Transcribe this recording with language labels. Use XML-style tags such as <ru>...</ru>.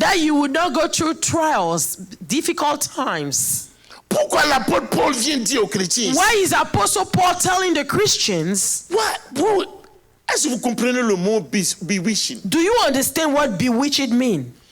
<en>that you will not go through trials, difficult times.</en> <fr>Pourquoi l'apôtre Paul vient dire aux chrétiens?</fr> <en>Why is Apostle Paul telling the Christians?</en> <fr>Est-ce que vous comprenez le mot bewitching?</fr> <en>Do you understand what bewitched mean?</en>